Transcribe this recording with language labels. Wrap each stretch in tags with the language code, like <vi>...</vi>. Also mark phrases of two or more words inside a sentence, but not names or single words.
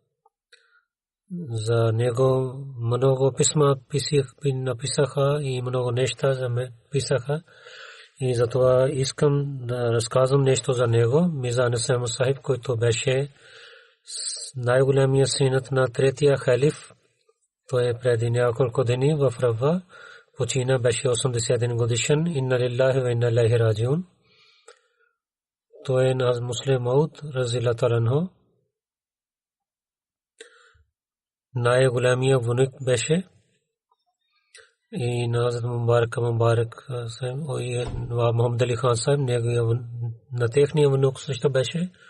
<bg>за него много писма написаха и много неща за ме писаха. И затова искам да разказвам нещо за него. Мирза Анас Ахмад Сахиб, който беше най-големия синът на третия халиф. Той е преди няколко дни в Рава почина, беше 81 годишен.</bg> <ar>إنا لله وإنا إليه راجعون.</ar> <bg>Той е на Муслим Мауд</bg> <ar>رضي الله تعالى عنه.</ar> <bg>Най-големия внук беше и Назад Мубарак Сахиб и Мухаммад Али Хан Сахиб, неговия на техния внук също беше.</bg>